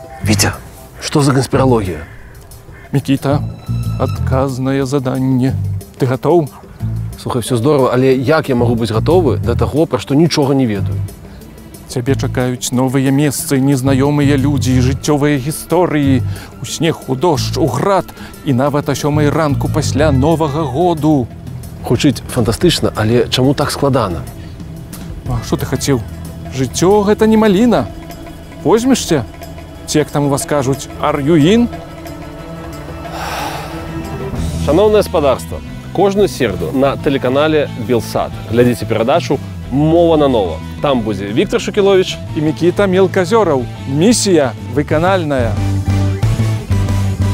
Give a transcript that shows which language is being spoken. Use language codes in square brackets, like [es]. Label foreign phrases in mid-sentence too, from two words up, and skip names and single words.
[ru] Витя, что за конспирология? Микита, отказное задание. Ты готов? [be] Слухай, [ru] все здорово, [be] але як я [ru] могу быть готовы до того, про что ничего не ведаю? [be] Цябе чакаюць новыя месцы, незнаёмыя людзі і жыццёвыя гісторыі. У снег, у дождж, у град і нават о 7 ранку пасля Новага году. Гучыць фантастычна, але чаму так складана? А што ты хацеў? Жыццё гэта не маліна. Возьмешся? Ці, як там у вас кажуць, [en] are you in? [uk] Шановне господарство, кожную середу на телеканале Белсат [be] глядзіце перадачу [uk] «Мова на нова». [be] Там будзе Віктор Шукілович І Мікіта Мелказёраў. Місія выканальная.